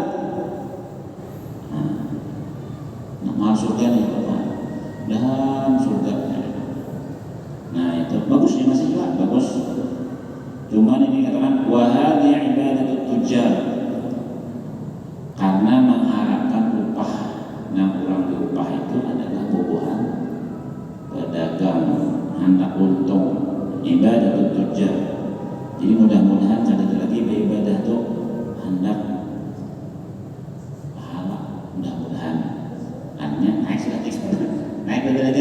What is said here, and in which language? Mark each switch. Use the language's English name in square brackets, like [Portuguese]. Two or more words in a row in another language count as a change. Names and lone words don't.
[Indonesian] Mengharap surga nih, dan surga. Nah itu bagus ya, masih juga bagus. Cuman ini katakan [Arabic] wahadi ibadatut tujar, [Indonesian] karena mengharapkan upah. Nah orang diupah itu adalah bobohan pedagang, hendak untung, [Arabic] ibadatut tujar. [Indonesian] Jadi mudah-mudahan kada ada lagi beribadah tuh hendak pahala, mudah-mudahan hanya naik derajat.